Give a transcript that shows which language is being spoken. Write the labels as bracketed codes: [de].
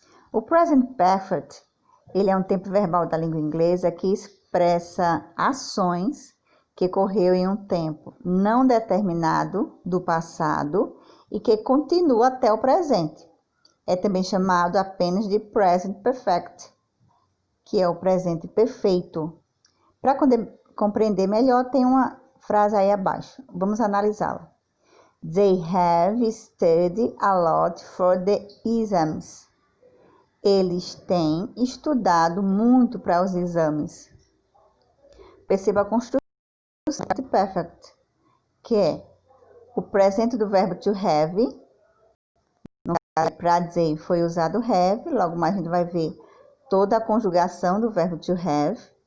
[pt] O Present Perfect, ele é um tempo verbal da língua inglesa que expressa ações que ocorreu em um tempo não determinado do passado e que continua até o presente. É também chamado apenas de Present Perfect, que é o presente perfeito. Para compreender melhor, tem uma frase aí abaixo. Vamos analisá-la. [en] They have studied a lot for the exams. [pt] Eles têm estudado muito para os exames. Perceba a construção do perfect, que é o presente do verbo to have. No caso, para dizer foi usado have, logo mais a gente vai ver toda a conjugação do verbo to have.